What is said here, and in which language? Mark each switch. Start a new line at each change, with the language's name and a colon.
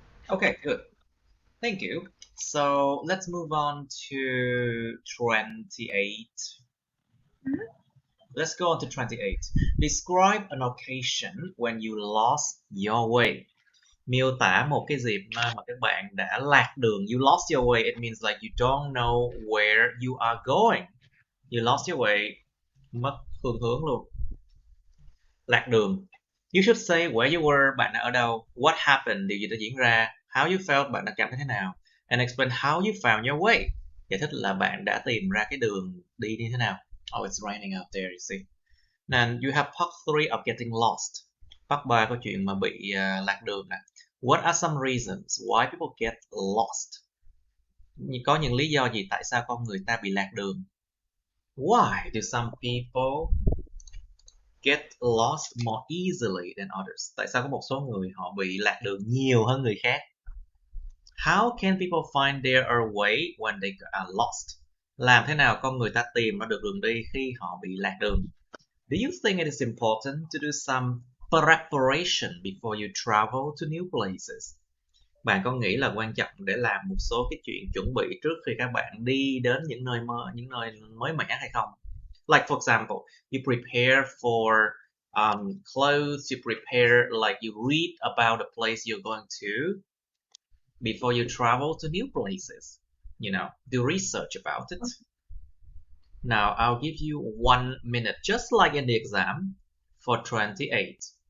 English: Okay, good. Thank you. So let's move on to 28. Let's go on to 28. Describe an occasion when you lost your way.
Vietnamese: Miêu tả một cái dịp mà các bạn đã lạc đường.
English: You lost your way. It means like you don't know where you are going. You lost your way.
Vietnamese: Mất phương hướng luôn. Lạc đường.
English: You should say where you were.
Vietnamese: Bạn đã ở đâu?
English: What happened?
Vietnamese: Điều gì đã diễn ra?
English: How you felt?
Vietnamese: Bạn đã cảm thấy thế nào?
English: And explain how you found your way.
Vietnamese: Giải thích là bạn đã tìm ra cái đường đi như thế nào.
English: Oh, it's raining out there, you see. And you have part 3 of getting lost.
Vietnamese: Part 3 có chuyện mà bị lạc đường nè.
English: What are some reasons why people get lost?
Vietnamese: Có những lý do gì tại sao con người ta bị lạc đường?
English: Why do some people get lost more easily than others?
Vietnamese: Tại sao có một số người họ bị lạc đường nhiều hơn người khác?
English: How can people find their way when they are lost?
Vietnamese: Làm thế nào con người ta tìm ra được đường đi khi họ bị lạc đường?
English: Do you think it is important to do some preparation before you travel to new places?
Vietnamese: Bạn có nghĩ là quan trọng để làm một số cái chuyện chuẩn bị trước khi các bạn đi đến những nơi mới mẻ hay không?
English: Like for example, you prepare for clothes, you prepare like you read about the place you're going to before you travel to new places. You know, do research about it. Now, I'll give you 1 minute, just like in the exam, for 28.